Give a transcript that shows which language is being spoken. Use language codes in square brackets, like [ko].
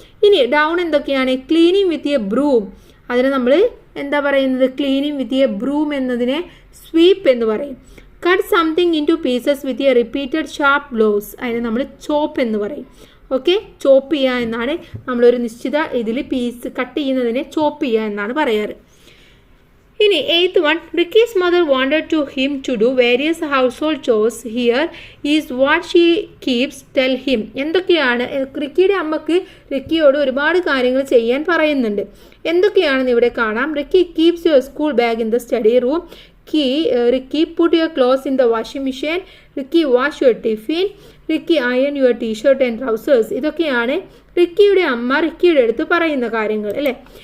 [ml] ഇനി ഡൗൺ എന്തൊക്കെയാണ്, [en] cleaning with a broom, [ml] അതിന് നമ്മൾ എന്താ പറയുന്നത്, ക്ലീനിങ് വിത്ത് എ ബ്രൂം എന്നതിനെ സ്വീപ്പ് എന്ന് പറയും. [en] cut something in to pieces with a repeated sharp blows, [ml] അതിന് നമ്മൾ ചോപ്പ് എന്ന് പറയും. ഓക്കെ, ചോപ്പ് ചെയ്യുക എന്നാണ് നമ്മളൊരു നിശ്ചിത ഇതിൽ പീസ് കട്ട് ചെയ്യുന്നതിനെ ചോപ്പ് ചെയ്യുക എന്നാണ് പറയാറ്. [en] ഇനി 8th one, Ricky's mother wanted him to do various household chores. Here is what she keeps tell him. [ml] എന്തൊക്കെയാണ് റിക്കിയുടെ അമ്മക്ക് റിക്കിയോട് ഒരുപാട് കാര്യങ്ങൾ ചെയ്യാൻ പറയുന്നുണ്ട്. എന്തൊക്കെയാണെന്ന് ഇവിടെ കാണാം. [en] Ricky keeps your school bag in the study room. Ricky put your clothes in the washing machine. Ricky wash your tiffin. Ricky iron your t-shirt and trousers. [ml] ഇതൊക്കെയാണ് റിക്കിയുടെ അമ്മ റിക്കിയുടെ അടുത്ത് പറയുന്ന കാര്യങ്ങൾ അല്ലേ.